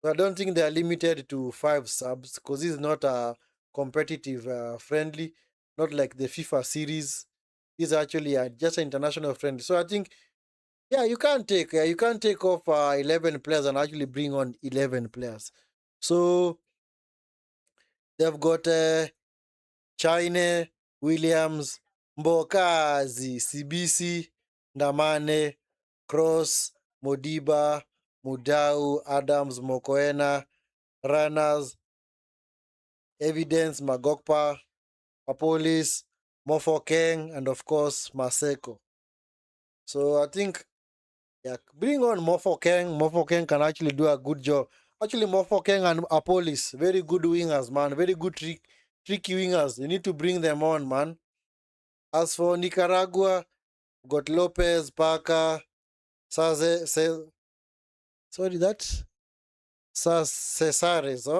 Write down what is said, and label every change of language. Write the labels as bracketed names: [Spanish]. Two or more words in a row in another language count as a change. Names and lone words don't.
[English] So I don't think they are limited to 5 subs because this is not a competitive friendly, not like the FIFA series. This is actually just an international friendly. So I think, yeah, you can't take off 11 players and actually bring on 11 players. So they've got Chine, Williams, Mbokazi, Sibisi, Ndamane, Cross, Modiba, Mudau, Adams, Mokoena, Runners, Evidence, Magokpa, Apolis, Mofokeng, and of course Maseko. So I think, yeah, bring on Mofokeng. Mofokeng can actually do a good job. Actually, Mofokeng and Apolis, very good wingers, man. Very good tricky wingers. You need to bring them on, man. As for Nicaragua, got Lopez, Parker, Saze, sorry, that Cesares, oh?